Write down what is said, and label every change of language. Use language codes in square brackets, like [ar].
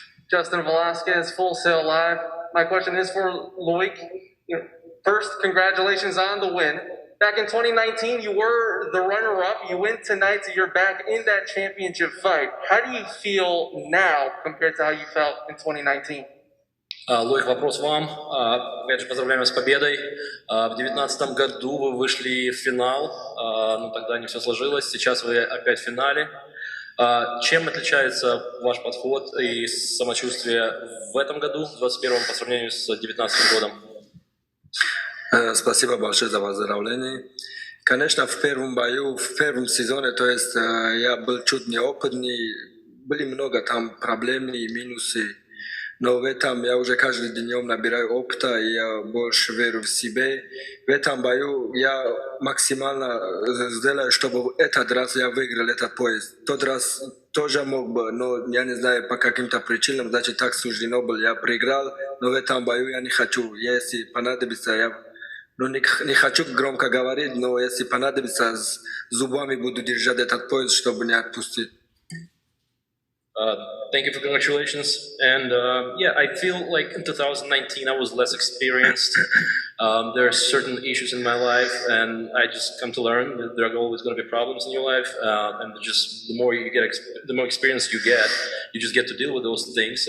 [en] Justin Velasquez, Full Sail Live. My question is for Loik. First, congratulations on the win. Back in 2019, you were the runner-up. You win tonight, so you're back in that championship fight. How do you feel now compared to how you felt in 2019? [ru] Лоик, вопрос вам. Опять же, поздравляем с победой. В 2019 году вы вышли в финал, но тогда не все сложилось. Сейчас вы опять в финале. Чем отличается ваш подход и самочувствие в этом году, в 2021, по сравнению с 2019 годом? Спасибо большое за поздравление. Конечно, в первом бою, в первом сезоне, то есть я был чуть неопытный, были много там проблем и минусы. но в этом я уже каждый днем набираю опыта, и я больше верю в себе. В этом бою я максимально сделаю, чтобы в этот раз я выиграл этот пояс. Тот раз тоже мог бы, но я не знаю, по каким-то причинам, значит, так суждено было, я проиграл, но в этом бою я не хочу. Если понадобится, я не хочу громко говорить, но если понадобится, с зубами буду держать этот пояс, чтобы не отпустить. [en] Thank you for congratulations. And yeah, I feel like in 2019 I was less experienced. There are certain issues in my life, and I just come to learn that there are always going to be problems in your life. And just the more you get, the more experience you just get to deal with those things.